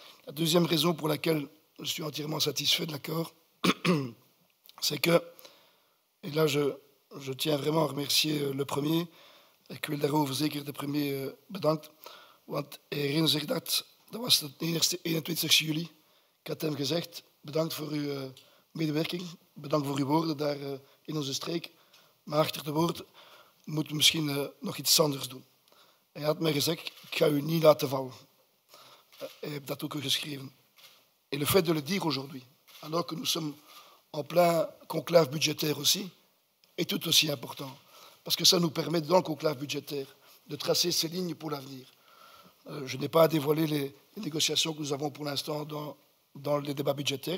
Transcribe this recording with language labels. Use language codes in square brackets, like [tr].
[fr] La deuxième raison pour laquelle je suis entièrement satisfait de l'accord, c'est que, et là je tiens vraiment à remercier le premier, [nl] ik wil daarover zeker de premier bedankt, want hij herinnert zich dat was de 21 juli. Ik had hem gezegd, bedankt voor uw medewerking, bedankt voor uw woorden daar in onze streek, maar achter de woorden moeten we misschien nog iets anders doen. Hij had mij gezegd, ik ga u niet laten vallen. Hij heeft dat ook geschreven. [fr] Et le fait de le dire aujourd'hui, alors que nous sommes en plein conclave budgétaire aussi, est tout aussi important. Parce que ça nous permet, dans le conclave budgétaire, de tracer ces lignes pour l'avenir. Je n'ai pas à dévoiler les négociations que nous avons pour l'instant dans les débats budgétaires.